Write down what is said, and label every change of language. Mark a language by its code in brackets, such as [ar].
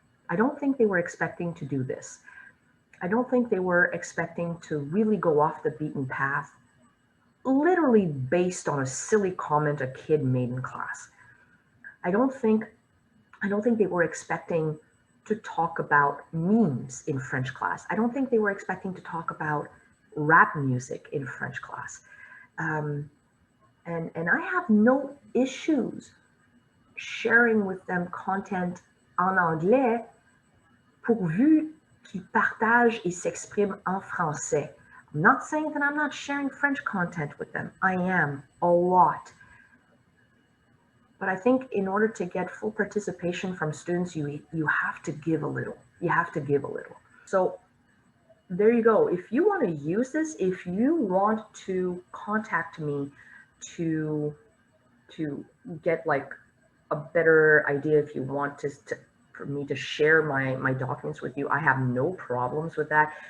[en] I don't think they were expecting to do this. I don't think they were expecting to really go off the beaten path, literally based on a silly comment a kid made in class. I don't think they were expecting to talk about memes in French class. I don't think they were expecting to talk about rap music in French class. And I have no issues sharing with them content [fr] en anglais pourvu qu'ils partagent et s'expriment en français. [en] I'm not saying that I'm not sharing French content with them. I am, a lot. But I think in order to get full participation from students, you have to give a little. You have to give a little. So there you go. If you want to use this, if you want to contact me to get like a better idea, if you want for me to share my documents with you, I have no problems with that.